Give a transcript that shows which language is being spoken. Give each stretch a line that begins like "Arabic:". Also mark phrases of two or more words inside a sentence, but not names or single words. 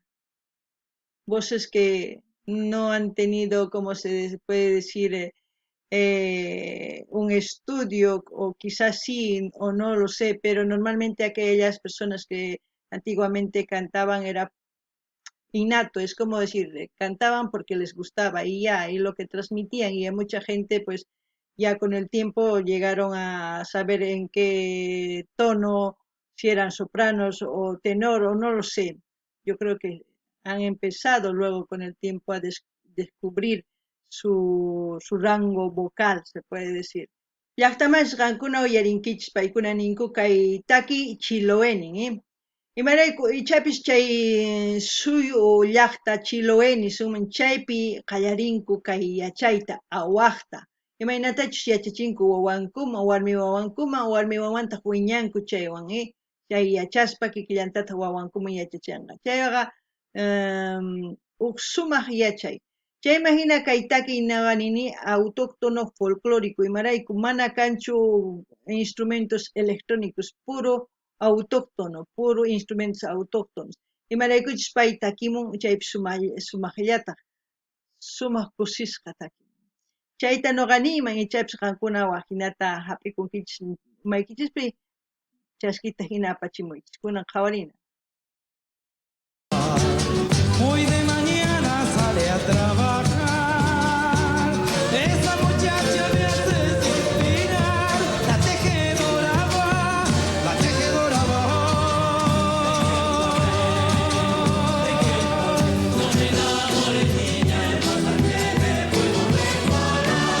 Spanish: Voces que no han tenido, como se puede decir, un estudio, o quizás sí, o no lo sé, pero normalmente aquellas personas que antiguamente cantaban era innato, es como decir, cantaban porque les gustaba y ya, y lo que transmitían, y a mucha gente pues ya con el tiempo llegaron a saber en qué tono, si eran sopranos o tenor o no lo sé. Yo creo que han empezado luego con el tiempo a descubrir su rango vocal, se puede decir.
Quechua: Llaqtamashqankuna uyarinkichis paykuna ninku kay taki Chiloenin, imarayku ichapis chay suyu llaqta Chiloeni sumun chaypi qallarinku kay yachayta awaqta. Imaynatachus yachachinku wawankuma, warmi wawanta wiñanku chaywan, chay yachaspa kikillantata wawankuma yachachanqa. Chayqa uk sumaq yachay. Chayma hina kay takiy nini
Spanish: autóctono folclórico
Quechua: imarayku mana kanchu
Spanish: instrumentos electrónicos, puro autóctono, puro instrumentos autóctonos.
Quechua: Imaraykuchus pay takimun chaypi sumaqllataq, sumaq kusisqa takimun. Chayta nuqa niyman ichapis qankunawan hinata hap'ikunkichis maykichispi chaskita hina apachimuychis, kunan qhawarina.
Spanish: Hoy de mañana sale a trabajar. Esa muchacha me hace suspirar. La tejedora va, la tejedora va. No me enamores, niña, es más que me puedo decorar.